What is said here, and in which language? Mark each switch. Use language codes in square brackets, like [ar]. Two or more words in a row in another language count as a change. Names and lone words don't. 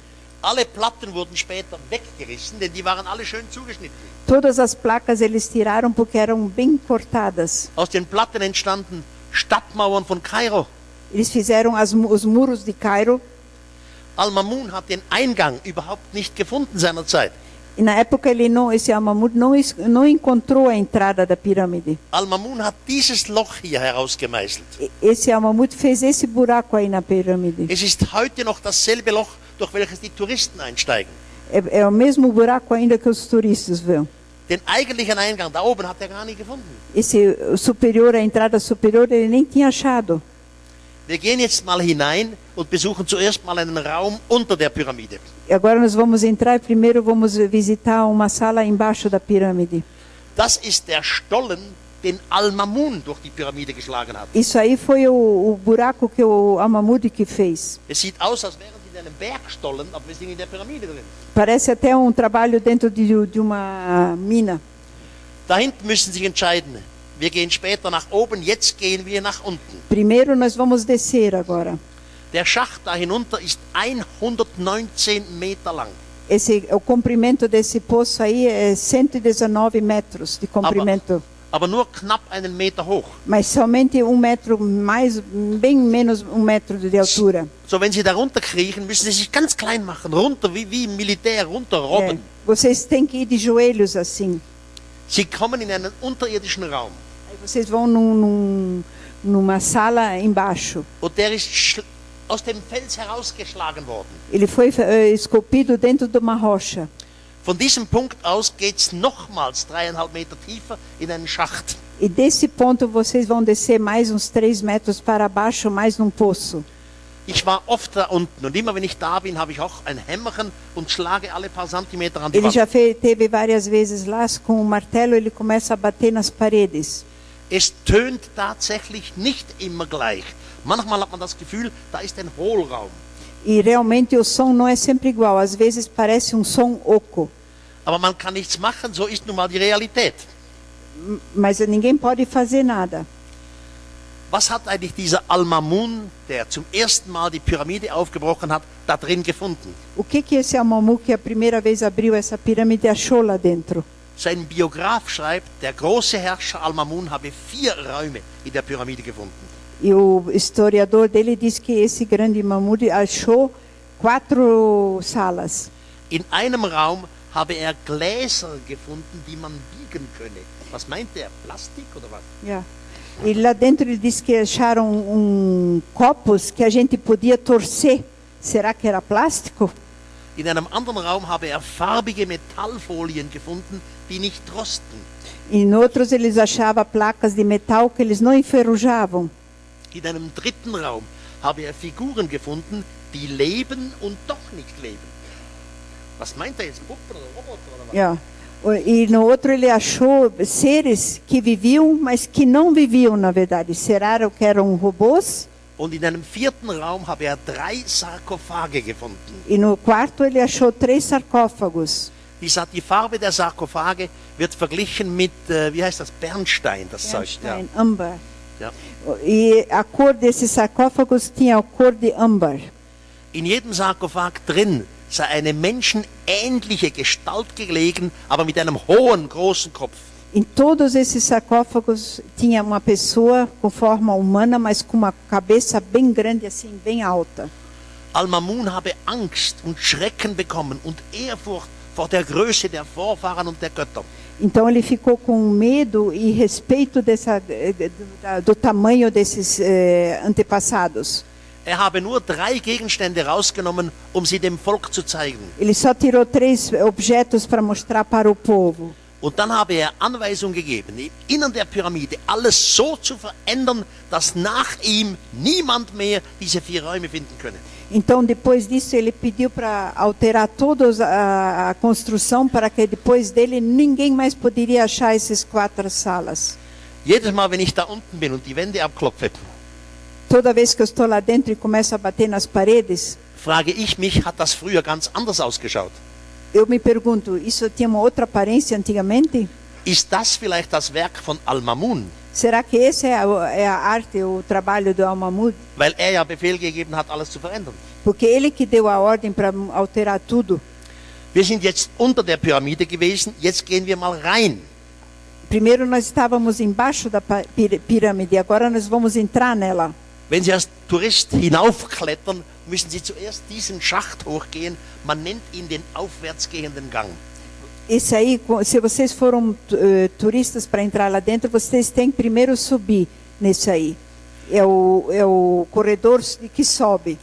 [de] Alle Platten wurden später weggerissen, denn die waren alle schön zugeschnitten. [pt] Todas as placas eles tiraram porque eram bem cortadas. [de] Aus den Platten entstanden Stadtmauern von Kairo. [pt] Eles fizeram os muros de Cairo. [de] Al-Mamun hat den Eingang überhaupt nicht gefunden seinerzeit. [pt] E na época esse Al-Mamud não encontrou a entrada da pirâmide. [de] Al-Mamun hat dieses Loch hier herausgemeißelt. [pt] Esse Al-Mamud fez esse buraco aí na pirâmide. [de] Es ist heute noch dasselbe Loch, durch welches die Touristen einsteigen. [pt] É o mesmo buraco ainda que os turistas vão. [de] Den eigentlichen Eingang da oben hat er gar nicht gefunden. [pt] A entrada superior, ele nem tinha achado. [de] Wir gehen jetzt mal hinein und besuchen zuerst mal einen Raum unter der Pyramide. [pt] Agora nós vamos entrar e primeiro vamos visitar uma sala embaixo da pirâmide. [de] Das ist der Stollen, den Al-Mamun durch die Pyramide geschlagen hat. [pt] Isso aí foi o buraco que o Al-Mamud que fez. [de] Es sieht aus, als wären sie in einem Bergstollen, aber wir sind in der Pyramide drin. [pt] Parece até trabalho dentro de uma mina. [de] Da hinten müssen Sie sich entscheiden. Wir gehen später nach oben, jetzt gehen wir nach unten. [pt] Primeiro nós vamos descer agora. [de] Der Schacht da hinunter ist 119 Meter lang. [pt] O comprimento desse poço aí é 119 metros de comprimento. [de] Aber nur knapp einen Meter hoch. [pt] Mas somente metro bem menos metro de altura. [de] So, wenn Sie da runterkriechen, müssen Sie sich ganz klein machen, runter wie im Militär, runterrobben. [pt] Vocês têm que ir de joelhos assim. [de] Sie kommen in einen unterirdischen Raum. [pt] Aí vocês vão numa sala embaixo. [de] Und der ist aus dem Fels herausgeschlagen worden. [pt] Ele foi esculpido dentro de uma rocha. [de] Von diesem Punkt aus geht es nochmals 3,5 Meter tiefer in einen Schacht. [pt] E desse ponto vocês vão descer mais uns 3 metros para baixo, mais num poço. [de] Ich war oft da unten und immer wenn ich da bin, habe ich auch ein Hämmerchen und schlage alle paar Zentimeter an die [pt] Ele [de] Wand. [pt] já teve várias vezes lá com o martelo, ele começa a bater nas paredes. [de] Es tönt tatsächlich nicht immer gleich. Manchmal hat man das Gefühl, da ist ein Hohlraum. [pt] E realmente o som não é sempre igual. Às vezes parece som oco. [de] Aber man kann nichts machen, so ist nun mal die Realität. [pt] Mas ninguém pode fazer nada. [de] Was hat eigentlich dieser Al-Mamun, der zum ersten Mal die Pyramide aufgebrochen hat, da drin gefunden? [pt] O que esse Al-Mamud que a primeira vez abriu essa pirâmide achou lá dentro? [de] Sein Biograf schreibt, der große Herrscher Al-Mamun habe 4 Räume in der Pyramide gefunden. [pt] E o historiador dele diz que esse grande Mamud achou 4 salas. [de] In einem Raum habe er Gläser gefunden, die man biegen könne. Was meint er? Plastik oder was? Yeah. [pt] E lá dentro ele diz que acharam copos que a gente podia torcer. Será que era plástico? [de] In einem anderen Raum habe er farbige Metallfolien gefunden, die nicht rosten. [pt] E em outros eles achavam placas de metal que eles não enferrujavam. [de] In einem dritten Raum habe er Figuren gefunden, die leben und doch nicht leben. Was meint er jetzt? Puppen oder Roboter oder was? Yeah. [pt] E no outro ele achou seres que viviam, mas que não viviam na verdade. Será que eram robôs? [de] Und in einem vierten Raum habe er 3 Sarkophage gefunden. [pt] E no quarto ele achou 3 sarcófagos. [de] Die Farbe der Sarkophage wird verglichen mit, wie heißt das, Bernstein, das Zeug. Ja. [pt] Âmbar. [de] Ja. [pt] E a cor desses sarcófagos tinha a cor de âmbar. [de] In jedem Sarkophag drin sei eine menschenähnliche Gestalt gelegen, aber mit einem hohen, großen Kopf. [pt] Em todos esses sarcófagos tinha uma pessoa com forma humana, mas com uma cabeça bem grande, assim, bem alta. [de] Al-Mamun habe Angst und Schrecken bekommen und Ehrfurcht vor der Größe der Vorfahren und der Götter. [pt] Então ele ficou com medo e respeito do tamanho desses antepassados. [de] Er habe nur 3 Gegenstände rausgenommen, um sie dem Volk zu zeigen. [pt] Ele só tirou 3 objetos para mostrar para o povo. [de] Und dann habe er Anweisung gegeben, im Innern der Pyramide alles so zu verändern, dass nach ihm niemand mehr diese 4 Räume finden könne. [pt] Então, depois disso, ele pediu para alterar toda a construção para que depois dele ninguém mais poderia achar essas 4 salas. [de] Jedes Mal, wenn ich da unten bin und die Wände abklopfe, [pt] toda vez que eu estou lá dentro e começo a bater nas paredes, [de] frage ich mich, hat das früher ganz anders ausgeschaut? [pt] Eu me pergunto, isso tinha uma outra aparência antigamente? [de] Ist das vielleicht das Werk von Al-Mamun? [pt] Será que esse é a arte, o trabalho do Al-Mamud? [de] Weil er ja Befehl gegeben hat, alles zu verändern. [pt] Porque ele que deu a ordem para alterar tudo. [de] Wir sind jetzt unter der Pyramide gewesen, jetzt gehen wir mal rein. [pt] Primeiro nós estávamos embaixo da pirâmide, agora nós vamos entrar nela. [de] Wenn Sie als Tourist hinaufklettern, müssen Sie zuerst diesen Schacht hochgehen. Man nennt ihn den aufwärtsgehenden Gang. [pt] Esse aí, se vocês foram turistas para entrar lá dentro, vocês têm que primeiro subir nesse aí. É o corredor que sobe.